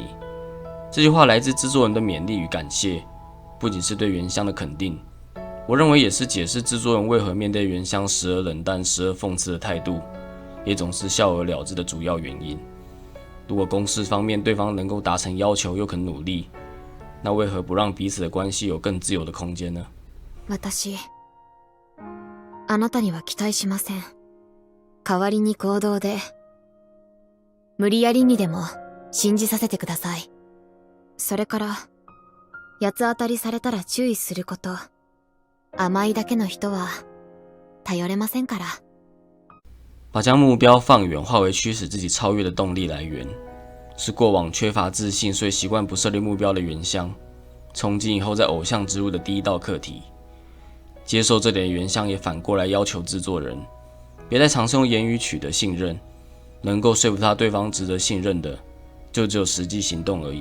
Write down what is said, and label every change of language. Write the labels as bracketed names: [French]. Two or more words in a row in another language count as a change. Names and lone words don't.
[Chinese] 这句话来自制作人的勉励与感谢，不仅是对原乡的肯定，我认为也是解释制作人为何面对原乡时而冷淡时而讽刺的态度，也总是笑而了之的主要原因。如果公事方面对方能够达成要求又肯努力，那为何不让彼此的关系有更自由的空间呢？ [Japanese] 私、あなたには期待しません。代わりに行動で、無理やりにでも信じさせてください。それから、八つ当たりされたら注意すること。甘いだけの人は頼れませんから。 [Chinese] 把将目标放远化为驱使自己超越的动力来源，是过往缺乏自信所以习惯不设立目标的原乡， 从今以后在偶像之路的第一道课题。接受这点的原乡也反过来要求制作人，别再尝试用言语取得信任，能够说服他对方值得信任的，就只有实际行动而已。